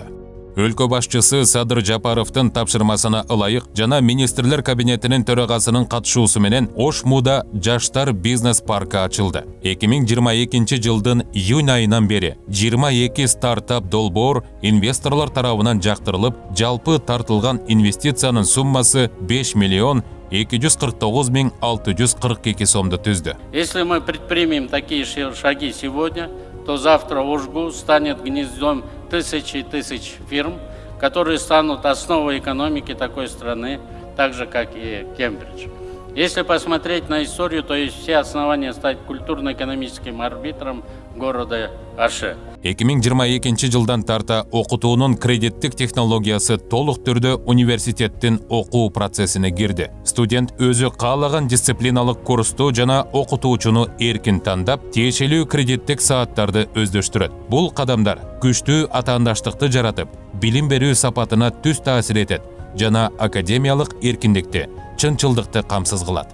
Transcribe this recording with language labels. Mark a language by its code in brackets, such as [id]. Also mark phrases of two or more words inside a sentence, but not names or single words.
[ky] Өлкө башчысы Садыр Жапаровдун тапшырмасына ылайык жана министрлер кабинетинин төрагасынын катышуусу менен Ош МУда жаштар бизнес паркы ачылды. 2022 жылдын июнь айынан бери 22 стартап долбоор инвесторлор тарабынан жактырылып, жалпы тартылган инвестициянын суммасы 5 миллион 249 642 сомду түздү. [ru] Если мы предпримем такие шаги сегодня, то завтра Ошгу станет гнездом тысяч и тысяч фирм, которые станут основой экономики такой страны, так же, как и Кембридж. Если посмотреть на историю, то есть все основания стать культурно-экономическим арбитром города Оше. [ky] 2022 жылдан тарта окутуунун кредиттик технологиясы толук түрдө университеттин окуу процессине кирди. Студент өзү каалаган дисциплиналык курсту жана окутуучуну эркин тандап, тиешелүү кредиттик сааттарды өздөштүрөт. Бул кадамдар күчтүү атаандаштыкты жаратып, билим берүү сапатына түз таасир этет жана академиялык эркиндикти, чынчылдыкты камсыз кылат.